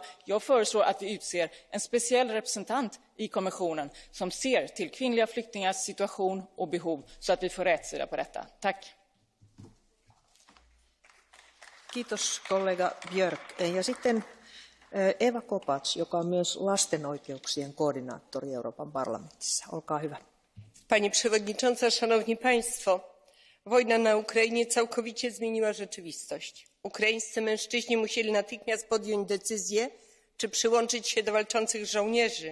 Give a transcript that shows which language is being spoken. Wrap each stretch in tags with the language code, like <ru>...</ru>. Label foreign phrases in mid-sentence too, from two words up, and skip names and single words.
<sv>Jag föreslår att vi utser en speciell representant i kommissionen som ser till kvinnliga flyktingars situation och behov så att vi får rätt sida på detta. Tack.</sv> <fi>Kiitos kollega Björk. Ja sitten Eva Kopacz, joka on myös lasten oikeuksien koordinaattori Euroopan parlamentissa. Olkaa hyvä.</fi> <pl>Pani przewodnicząca, szanowni państwo! Wojna na Ukrainie całkowicie zmieniła rzeczywistość. Ukraińscy mężczyźni musieli natychmiast podjąć decyzję, czy przyłączyć się do walczących żołnierzy.</pl>